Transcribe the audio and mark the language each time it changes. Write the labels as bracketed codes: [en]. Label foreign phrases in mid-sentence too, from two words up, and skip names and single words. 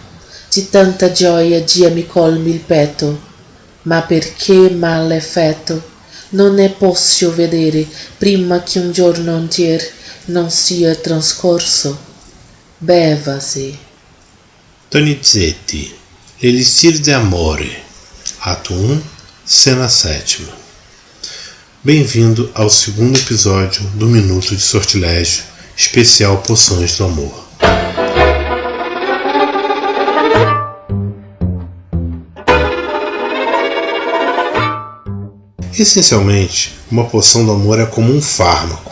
[it] Di tanta gioia dia mi colmi il petto, ma perché mal effetto non ne posso vedere prima che un giorno intier non sia trascorso. Bevasi. [pt] Donizetti, l'Elixir de Amore, ato 1, cena 7. Bem-vindo ao segundo episódio do Minuto de Sortilégio, especial Poções do Amor. Essencialmente, uma poção do amor é como um fármaco.